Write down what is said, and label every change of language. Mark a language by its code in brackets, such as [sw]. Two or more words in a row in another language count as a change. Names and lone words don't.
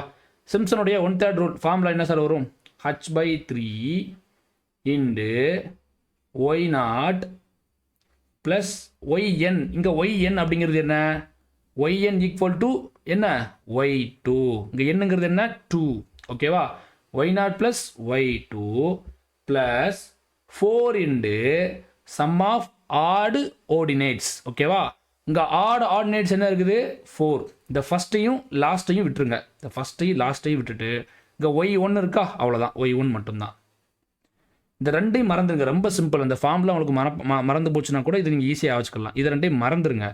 [ta] சிம்சனுடைய 1/3 ரூல் ஃபார்முலா என்ன சார் வரும்? [en] h/3 into y0 plus yn. [ta] இங்கே yn அப்படிங்கிறது என்ன? [en] yn equal to [ta] என்ன? y2. இங்கே என்னங்கிறது என்ன? 2. ஓகேவா? [en] y0 plus y2 plus 4 into sum of odd ordinates. [ta] ஓகேவா? இங்கே [en] odd ordinates [ta] என்ன இருக்குது? 4. இந்த ஃபஸ்ட்டையும் லாஸ்ட்டையும் விட்டுருங்க. இந்த ஃபஸ்ட்டையும் லாஸ்ட்டையும் விட்டுட்டு இங்கே y1 இருக்கா? அவ்வளோதான், y1 மட்டும்தான். இந்த ரெண்டையும் மறந்துடுங்க. ரொம்ப சிம்பிள். அந்த ஃபார்மில் உங்களுக்கு மறந்து போச்சுன்னா கூட இது நீங்கள் ஈஸியாக வச்சுக்கலாம். இதை ரெண்டையும் மறந்துடுங்க.